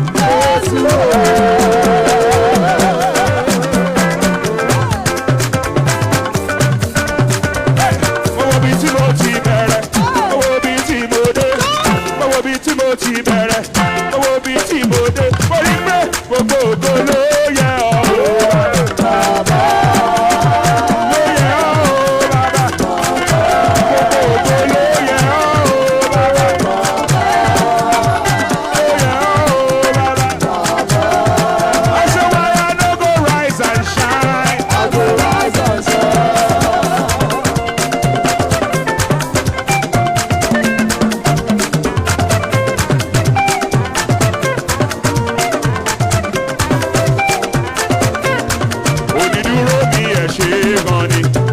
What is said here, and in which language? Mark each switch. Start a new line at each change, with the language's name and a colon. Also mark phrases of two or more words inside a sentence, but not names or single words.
Yoruba: Mo wo bí tí mo ti bẹ̀rẹ̀, mo wo bí tí mo dé, mo wo bí tí mo ti bẹ̀rẹ̀, mo wo bí tí mo dé, mo rí pé gbogbo ògo ló yẹ ọ́. Ló yẹ ọ́ o bàbá. Gbogbo ògo ló yẹ ọ́ o bàbá. Ló yẹ ọ́ o bàbá.
Nigerian Pidgin: I say why I no go rise and shine. I go rise and shine.
Yoruba: Onídúró mi ẹ̀ ṣe gan ni.